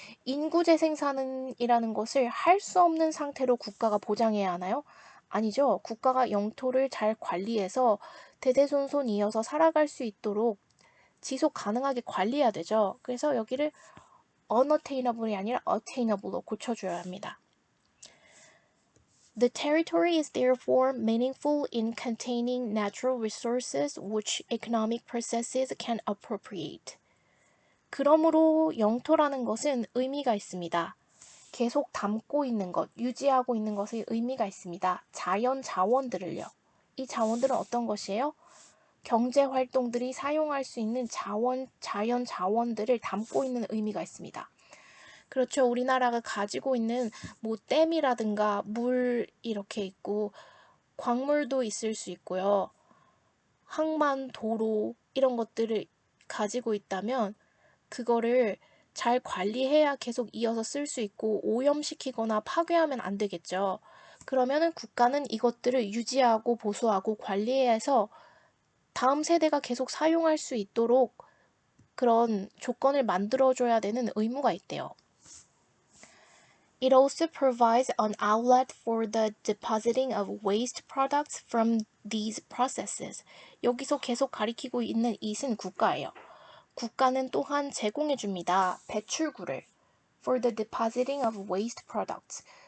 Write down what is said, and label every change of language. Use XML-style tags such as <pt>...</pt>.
<ko>인구 재생산이라는 것을 할 수 없는 상태로 국가가 보장해야 하나요? 아니죠. 국가가 영토를 잘 관리해서 대대손손 이어서 살아갈 수 있도록 지속 가능하게 관리해야 되죠. 그래서 여기를 unattainable이 아니라 attainable로 고쳐줘야 합니다.</ko> <en>The territory is therefore meaningful in containing natural resources which economic processes can appropriate.</en> <ko>그러므로 영토라는 것은 의미가 있습니다. 계속 담고 있는 것, 유지하고 있는 것의 의미가 있습니다. 자연 자원들을요. 이 자원들은 어떤 것이에요? 경제 활동들이 사용할 수 있는 자연 자원들을 담고 있는 의미가 있습니다. 그렇죠. 우리나라가 가지고 있는 뭐 댐이라든가 물 이렇게 있고 광물도 있을 수 있고요. 항만, 도로 이런 것들을 가지고 있다면 그거를 잘 관리해야 계속 이어서 쓸 수 있고 오염시키거나 파괴하면 안 되겠죠. 그러면은 국가는 이것들을 유지하고 보수하고 관리해서 다음 세대가 계속 사용할 수 있도록 그런 조건을 만들어줘야 되는 의무가 있대요.</ko> <en>It also provides an outlet for the depositing of waste products from these processes.</en> <ko>여기서 계속 가리키고 있는 it은 국가예요. 국가는 또한 제공해 줍니다. 배출구를.</ko> <en>For the depositing of waste products.</en>